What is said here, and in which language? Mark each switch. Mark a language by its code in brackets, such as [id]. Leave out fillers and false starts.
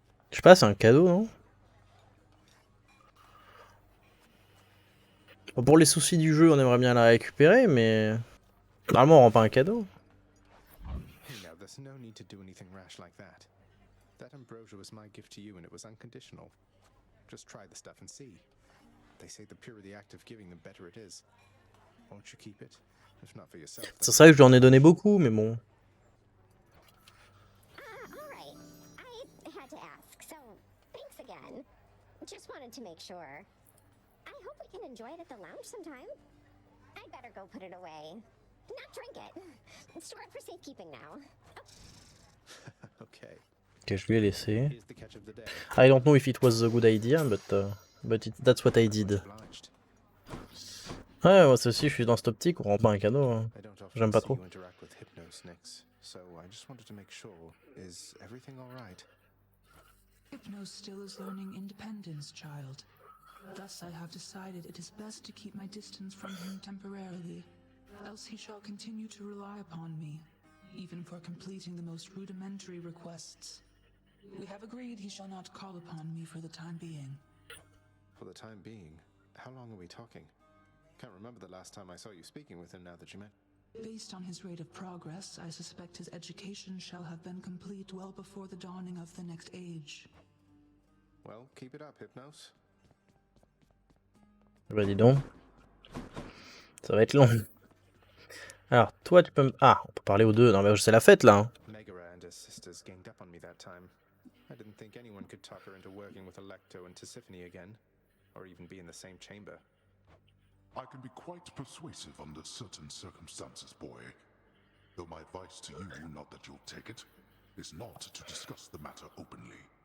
[fr] Je sais pas, c'est un cadeau, non? Bon, pour les soucis du jeu, on aimerait bien la récupérer, mais normalement, on rend pas un cadeau. [en] Hey now, there's no need to do anything rash like that. That ambrosia was my gift to you and it was unconditional. Just try the stuff and see. They say the purer the act of giving, the better it is. Won't you keep it? If not for yourself. [fr] C'est vrai que je lui en ai donné beaucoup, mais bon. [en] Alright. I had to ask, so thanks again. Just wanted to make sure. I hope we can enjoy it at the lounge sometime. I'd better go put it away. Not drink it. Store it for safekeeping now. Okay. [fr] Ok, je lui ai laissé. [en] Here's the catch of the day. I don't know if it was a good idea, but that's what I did. Obliged. [fr] Ouais, moi aussi, je suis dans cette optique, on rend pas un cadeau. Hein. [en] I don't often [fr] J'aime pas [en] see [fr] trop. [en] you interact with Hypnos, Nyx, so I just wanted to make sure. Is everything all right? Hypnos still is learning independence, child. Thus I have decided it is best to keep my distance from him temporarily, else he shall continue to rely upon me, even for completing the most rudimentary requests. We have agreed he shall not call upon me for the time being. For the time being, how long are we talking? Can't remember the last time I saw you speaking with him now that you met. Based on his rate of progress, I suspect his education shall have been complete well before the dawning of the next age. Well, keep it up, Hypnos. [fr] Bah dis donc. Ça va être long. Alors, toi, tu peux me... Ah, on peut parler aux deux. Non, mais c'est la fête, là. Hein. [en] Megara and her sisters ganged up on me that time. I didn't think anyone could talk her into working with Alecto and Tisiphone again, or even be in the same chamber. I can be quite persuasive under certain circumstances, boy. Though my advice to you, not that you'll take it, is not to discuss the matter openly.